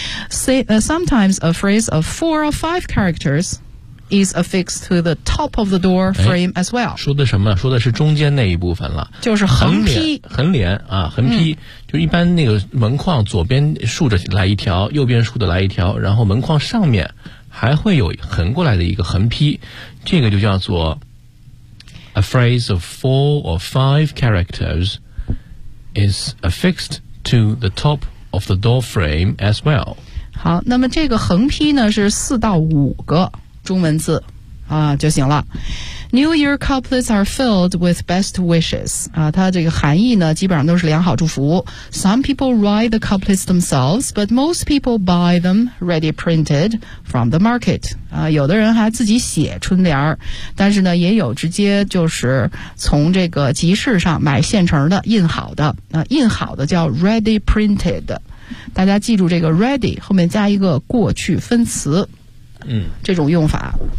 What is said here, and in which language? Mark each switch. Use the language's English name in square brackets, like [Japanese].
[English] Sometimes a phrase of four or five characters is affixed to the top of the door frame as well。 [Chinese] 说的什么？说的是中间那一部分了，就是横批、横联啊，横批、就一般那个门框左边竖着来一条，右边竖着来一条，然后门框上面还会有横过来的一个横批，这个就叫做 [English] A phrase of four or five characters is affixed to the top of the door frame as well. [Chinese] 好，那么这个横批呢是四到五个中文字啊就行了。 [English] New Year couplets are filled with best wishes. [Chinese] 啊，它这个含义呢，基本上都是良好祝福。 [English] Some people write the couplets themselves, but most people buy them ready printed from the market. [Chinese] 啊，有的人还自己写春联儿，但是呢，也有直接就是从这个集市上买现成的印好的。那、印好的叫 ready printed。大家记住这个 ready 后面加一个过去分词，这种用法。